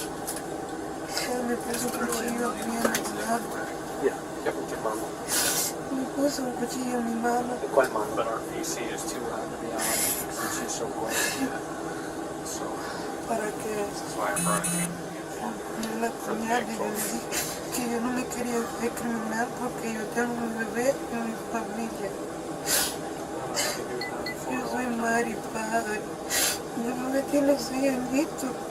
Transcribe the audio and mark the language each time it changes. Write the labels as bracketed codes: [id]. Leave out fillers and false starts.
[es] Me puso un cuchillo aquí en la mano. ¿Qué con qué mano? Me puso un cuchillo en mi mano. ¿De cuál mano? [en] But our PC is too loud to be honest, since she's so quiet. So [es] Para que [en] that's why I brought it. [es] me la apuñale y yo le dije que yo no me quería ver criminal porque yo tengo un bebé y mi familia. Yo soy madre y padre. Mi bebé tiene 6 añitos.